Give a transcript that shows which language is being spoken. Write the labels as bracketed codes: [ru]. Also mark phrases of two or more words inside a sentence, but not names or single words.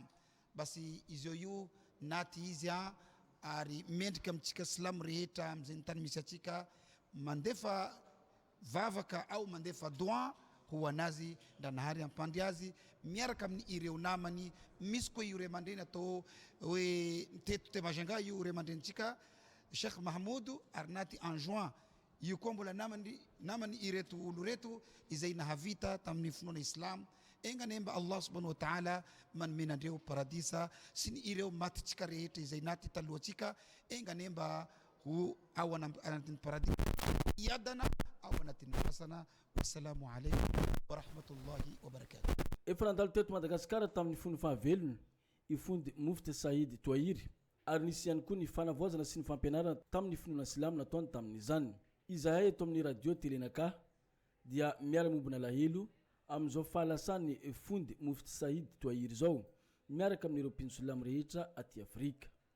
[mg] Basi izy io naty izy ary mendrika amintsika Silamo rehetra amin'izay tany misy atsika mandefa vavaka au mandefa doa ho anazy Ndranahay ampandy azy miaraka amin'ny ireo namany. Misy koa io ray aman-dreny atao hoe teto te Majunga io ray aman-drenitsika Sheikh Mahamoudou ary naty [fr] en juin [mg] io koa mbola namany ireto olo reto izay nahavita tamin'ny finoana Islam. Engany mba [ar] الله سبحانه وتعالى [mg] manome andreo paradisa sy ny ireo matitsika rehetra izay naty talohantsika. Engany mba ho ao anatin'ny paradisa iadana ao anatin'ny fasana. [ar] والسلام عليكم ورحمة الله وبركاته. [mg] Efa nandalo teto Madagasikara tamin'ny fony fahavelona ifondy Mufti Said Touahir ary nisy ihany koa ny fanavoazana sy ny fampianarana tamin'ny finoana Islam nataony tamin'izany. Izahay eto amin'ny radio Telenaka dia miara-mombona lahelo amin'izao fahalasany fondy Mufti Said Touahir zao miaraka amin'ireo mpinsolamo rehetra aty Afrika.